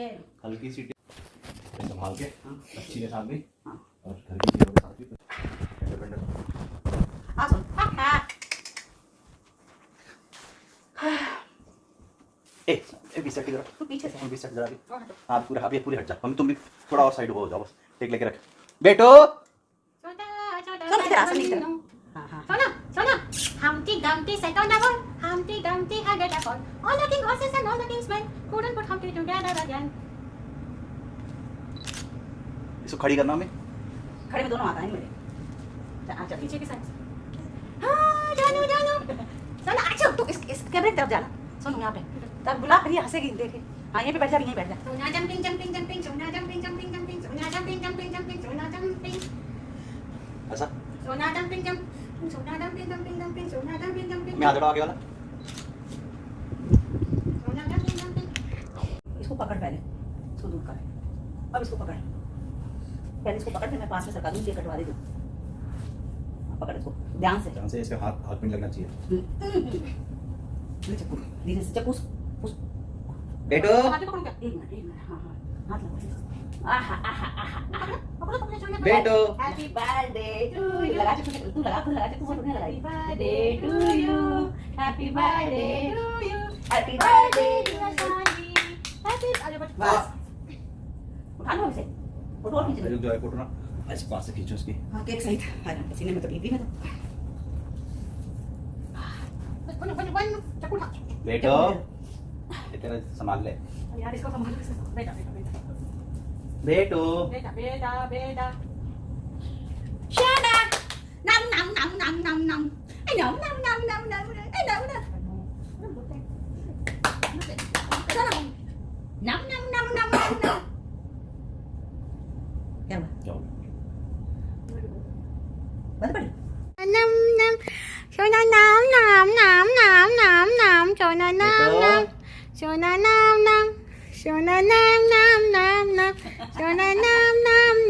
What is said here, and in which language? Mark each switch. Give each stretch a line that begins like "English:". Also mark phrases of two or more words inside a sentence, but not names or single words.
Hindi: हल्की सी संभाल के अच्छी के साथ भी और घर की चीजों के साथ भी इंडिपेंडेंट। आ सुन। ए बीच सेट जरा, तू पीछे से। बीच सेट जरा भी। हाँ पूरा, अब ये पूरी हट जा। मम्मी तुम भी थोड़ा और साइड हो जाओ, बस टेक लेके रख। बेटो
English: Humpty Dumpty sat on a wall. Humpty Dumpty had a fall. All the king's horses and all the king's men couldn't put Humpty together again.
Hindi: इसको खड़ी करना हमें। खड़े में दोनों आता है मेरे। अच्छा पीछे की साइड। हाँ जानू जानू। चल अच्छा तू इस कैमरे की तरफ जाना। सुन यहाँ पे तब बुला कर ये हंसेगी देखे। हाँ यहीं पे बैठ जा, यहीं बैठ जा।
English: Sona jumping jumping jumping. Sona jumping jumping jumping. Sona jumping jumping jumping. Sona jumping.
Hindi: ऐसा
English: Sona jumping jump. Sona jumping jumping jumping. Sona jumping jumping.
Hindi: मैं हाथ आगे वाला।
English: Sona jumping jumping.
Hindi: इसको पकड़ पहले, इसको दूर कर। अब इसको पकड़, पहले इसको पकड़, फिर मैं पास में सरका दूँ, ये कटवा दे दूँ। पकड़ इसको ध्यान से। ध्यान से, इसके हाथ हाथ में लगना चाहिए। चक्कू धीरे से, चक्कू बेटो हाथ में पकड़ो क्या? एक मिनट हाँ हाँ हाथ लगा। आहा आहा आहा आहा। पकड़ो पकड़ो सोना। बेटो
English: Happy birthday to you.
Hindi: लगा तू लगा खुद लगा, तू फोटो नहीं लगाई।
English: Birthday to you, happy birthday to you, happy birthday Dear Sani. Happy.
Hindi: अरे बच। बस उठा लो इसे, फोटो और खींच लो। जो है फोटो ना ऐसे पास से खींचो इसकी। हाँ केक सही था। अरे पसीने में तो भीगी मैं तो।
English: One one one
Hindi: चक्कू उठा। बेटो ये तेरा संभाल ले। यार इसको संभालो। बेटा बेटा बेटा बेटो बेटा बेटा बेटा।
English: Shut up. Nom nom nom nom nom nom. I nom nom nom nom nom. I nom nom. Nom nom nom nom nom nom.
Hindi: क्या हुआ? जाओ। बंद पड़ी। Nam nam. Sona nam nam nam nam nam nam. Sona nam nam. Sona nam nam. Sona nam nam nam nam. Sona nam nam.